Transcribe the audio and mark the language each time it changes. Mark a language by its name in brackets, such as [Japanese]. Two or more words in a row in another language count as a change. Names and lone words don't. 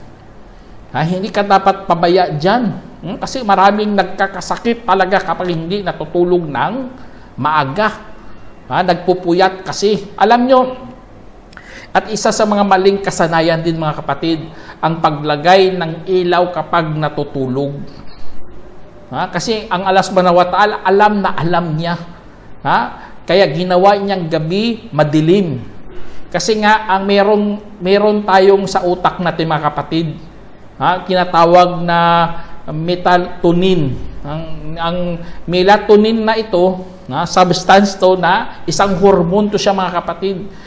[Filipino] Hindi ka dapat pabaya dyan. Kasi maraming nagkakasakit talaga kapag hindi natutulog ng maaga. Nagpupuyat kasi. Alam nyo, at isa sa mga maling kasanayan din, mga kapatid, ang paglagay ng ilaw kapag natutulog. Kasi ang Allah [Arabic] سبحانه وتعالى, [Filipino] alam na alam niya. Kaya ginawa niyang gabi madilim. Kasi nga, ang meron tayong sa utak natin, mga kapatid, kinatawag na melatonin. Ang melatonin na ito, substance to na isang hormone to siya, mga kapatid.